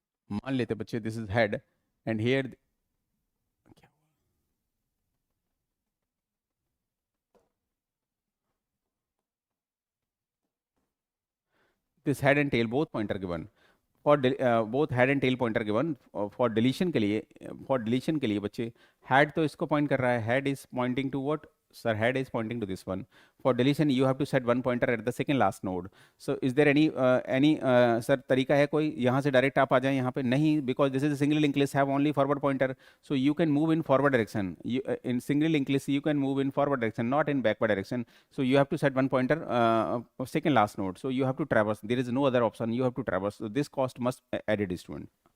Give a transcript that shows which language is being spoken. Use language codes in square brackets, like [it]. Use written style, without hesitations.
[hi] मान लेते बच्चे [en] this is head and here this head and tail both pointer given. For both head and tail pointer given, for deletion [hi] के लिए, [en] for deletion [hi] के लिए बच्चे [en] head [hi] तो इसको point कर रहा है, [en] head is pointing to what? Sir, head is pointing to this one. For deletion you have to set one pointer at the second last node. So is there any sir [hi] तरीका है कोई यहाँ से direct आप आ जाएं यहाँ पे? [en] नहीं, because this is a single linked list, have only forward pointer, so you can move in forward direction. In single linked list you can move in forward direction, not in backward direction. So you have to set one pointer second last node. So you have to traverse. There is no other option. You have to traverse. So this cost must added, student.